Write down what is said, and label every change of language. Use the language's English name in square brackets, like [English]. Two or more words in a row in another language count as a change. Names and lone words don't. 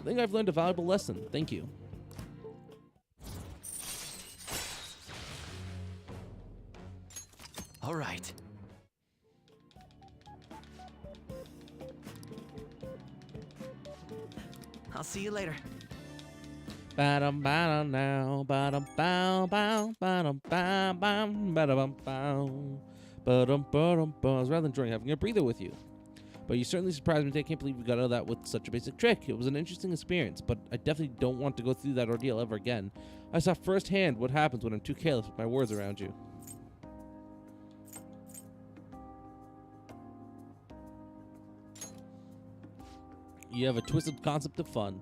[English] I think I've learned a valuable lesson. Thank you. All right. I'll see you later. Ba-dum ba-dum now, ba-dum bow bow, ba-dum bow bow, ba-dum bow, ba-dum ba-dum bow. I was rather enjoying having a breather with you. But you certainly surprised me today. I can't believe we got out of that with such a basic trick. It was an interesting experience, but I definitely don't want to go through that ordeal ever again. I saw firsthand what happens when I'm too careless with my words around you. You have a twisted concept of fun.